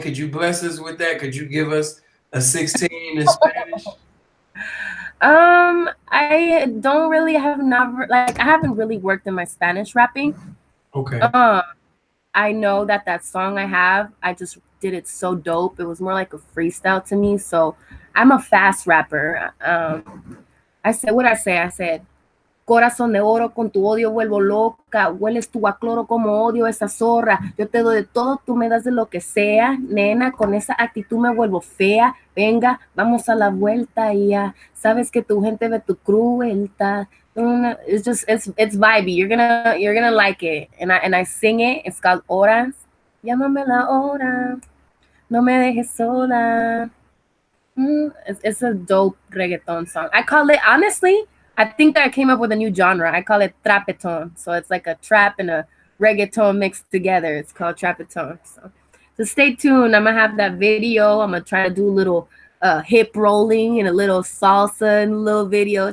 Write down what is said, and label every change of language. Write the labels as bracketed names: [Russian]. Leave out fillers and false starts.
[English] Could you bless us with that? Could you give us a 16 in Spanish? I don't really have never like I haven't really worked in my Spanish rapping. Okay. I know that song I have, I just did it so dope. It was more like a freestyle to me. So I'm a fast rapper. I said what I say. I said, [Spanish] corazón de oro, con tu odio vuelvo loca, hueles tú a cloro como odio esa zorra, yo te doy de todo, tú me das de lo que sea, nena, con esa actitud me vuelvo fea, venga, vamos a la vuelta y ya, sabes que tu gente ve tu crueldad. [English] It's just it's vibey. You're gonna like it, and I sing it. It's called Horas. [Spanish] Llámame la hora, no me dejes sola. [English] It's a dope reggaeton song. I call it, honestly, I think I came up with a new genre. I call it trapeton. So it's like a trap and a reggaeton mixed together. It's called trapeton. So stay tuned. I'm gonna have that video. I'm gonna try to do a little hip rolling and a little salsa and a little video.